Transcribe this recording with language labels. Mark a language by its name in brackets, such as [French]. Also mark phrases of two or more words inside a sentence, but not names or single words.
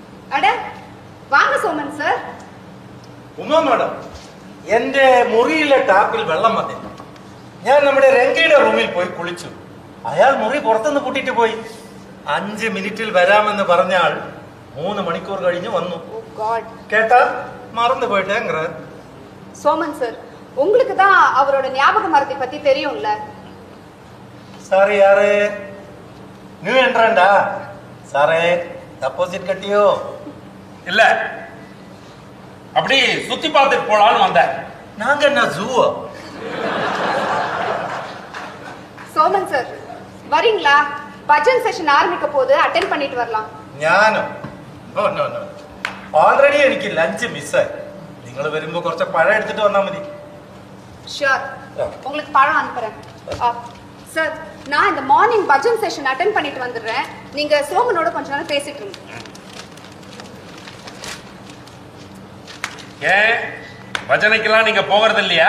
[Tamil] அட வாங்க சோமன் சார். [Malayalam] ഉമ്മ മാഡം, എന്റെ മുറിയിലെ ടാപ്പിൽ വെള്ളം വന്നില്ല. ഞാൻ നമ്മുടെ രംഗയുടെ റൂമിൽ പോയി കുളിച്ചു. അയാൾ മുറി പുറത്തുനിന്ന് പൂട്ടിട്ട് പോയി. 5 മിനിറ്റിൽ വരാമെന്ന് പറഞ്ഞ ആൾ 3 മണിക്കൂർ കഴിഞ്ഞ് വന്നു. [Tamil] കേട്ടാ மறந்து போயிட்டேங்கிற. சோமன் சார், உங்களுக்கு தான் அவரோட ஞாபக மறதி பத்தி தெரியும்ல. சாரி யாரு? [English] new entrant? [Malayalam] സാറേ ഡെപ്പോസിറ്റ് കെട്ടിയോ? [Tamil] இல்ல, அப்படி சுத்தி பார்த்துட்டு போலான்னு வந்தேன். நாங்க என்ன ஜூவோ? சோமன் சார் வரீங்களா? பஜன் செஷன் ஆரம்பிக்க போது அட்டெண்ட் பண்ணிட்டு வரலாம். [Malayalam] ഞാനോ? [English] no no no, [Malayalam] ഓൾറെഡി എനിക്ക് ലഞ്ച് മിസ്സായി. നിങ്ങൾ വരുമ്പോ കുറച്ച് പഴം എടുത്തിട്ട് വന്നാൽ മതി. [Tamil] ஷூர், உங்களுக்கு பழம் அனுப்புறேன். சார், நான் இந்த மார்னிங் பஜன் செஷன் அட்டெண்ட் பண்ணிட்டு வந்துடுறேன். நீங்க சோமனோட கொஞ்ச நேரம் பேசிட்டு இருங்க. ஏன் பஜனைக்கெல்லாம் நீங்க போகிறது இல்லையா?